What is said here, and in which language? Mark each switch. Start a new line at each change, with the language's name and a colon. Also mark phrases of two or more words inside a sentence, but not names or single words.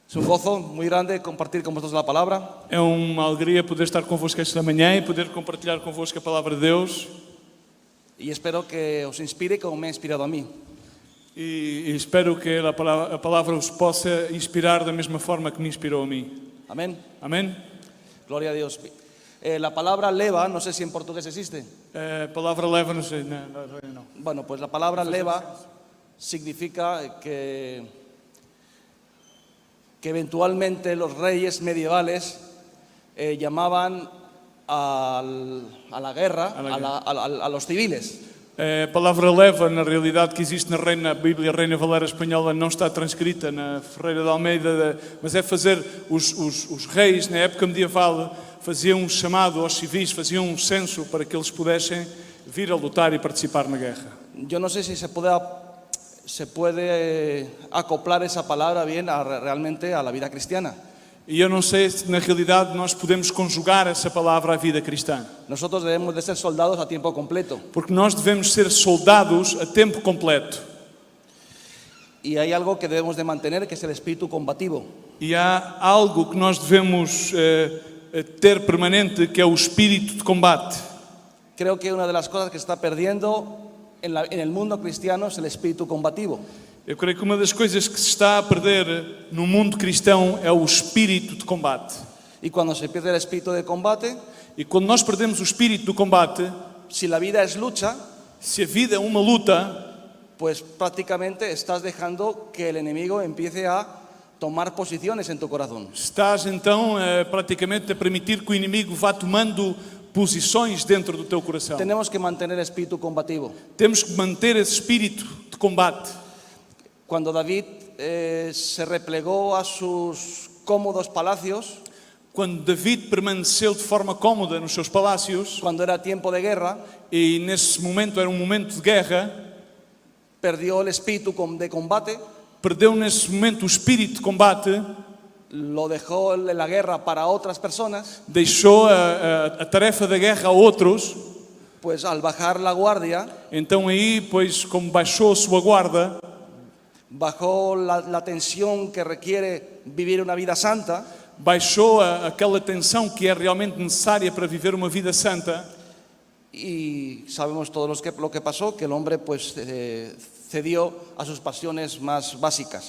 Spanish: gozo muy grande compartir con vosotros la palabra.
Portuguese: É uma alegria poder estar convosco esta manhã e poder compartilhar convosco a palavra de Deus.
Spanish: Y espero que os inspire como me ha inspirado a mí.
Portuguese: E espero que a palavra os possa inspirar da mesma forma que me inspirou a mim.
Spanish: Amén.
Portuguese: Amém?
Spanish: Gloria a Dios. La palabra leva, no sé si en portugués existe.
Portuguese: A palavra leva-nos... Não.
Spanish: Bueno, pues la palabra leva significa que eventualmente los reyes medievales llamaban a la guerra, a los civiles.
Portuguese: A palavra leva, na realidade, que existe na Bíblia Reina Valera Espanhola, não está transcrita na Ferreira de Almeida, mas é fazer os reis, na época medieval, faziam um chamado aos civis, faziam um censo para que eles pudessem vir a lutar e participar na guerra.
Spanish: Yo no sé si se puede acoplar esa palabra bien realmente a la vida cristiana.
Portuguese: E eu não sei se na realidade nós podemos conjugar essa palavra à vida cristã.
Spanish: Nosotros debemos de ser soldados a tiempo completo.
Portuguese: Porque nós devemos ser soldados a tempo completo.
Spanish: Y hay algo que debemos de mantener, que es el espíritu combativo.
Portuguese: E há algo que nós devemos ter permanente, que é o espírito de combate.
Spanish: Creo que una de las cosas que está perdiendo en el mundo cristiano es el espíritu combativo.
Portuguese: Eu creio que uma das coisas que se está a perder no mundo cristão é o espírito de combate.
Spanish: Y cuando se pierde el espíritu de combate,
Portuguese: E quando nós perdemos o espírito do combate,
Spanish: si la vida es lucha,
Portuguese: se a vida é uma luta,
Spanish: pues prácticamente estás dejando que el enemigo empiece a tomar posiciones en tu corazón.
Portuguese: estás então praticamente a permitir que o inimigo vá tomando posições dentro do teu coração.
Spanish: Tenemos que mantener el espíritu combativo.
Portuguese: Temos que manter esse espírito de combate.
Spanish: Cuando David se replegó a sus cómodos palacios,
Portuguese: Quando David permaneceu de forma cómoda nos seus palácios,
Spanish: cuando era tiempo de guerra,
Portuguese: e nesse momento era um momento de guerra,
Spanish: perdió el espíritu de combate,
Portuguese: perdeu nesse momento o espírito de combate,
Spanish: lo dejó en la guerra para otras personas,
Portuguese: deixou a tarefa da guerra a outros.
Spanish: pues al bajar la guardia,
Portuguese: Então aí, pois, como baixou a sua guarda,
Spanish: bajó la tensión que requiere vivir una vida santa,
Portuguese: baixou aquela tensão que é realmente necessária para viver uma vida santa.
Spanish: y sabemos todos lo que pasó, que el hombre pues cedió a sus pasiones más básicas.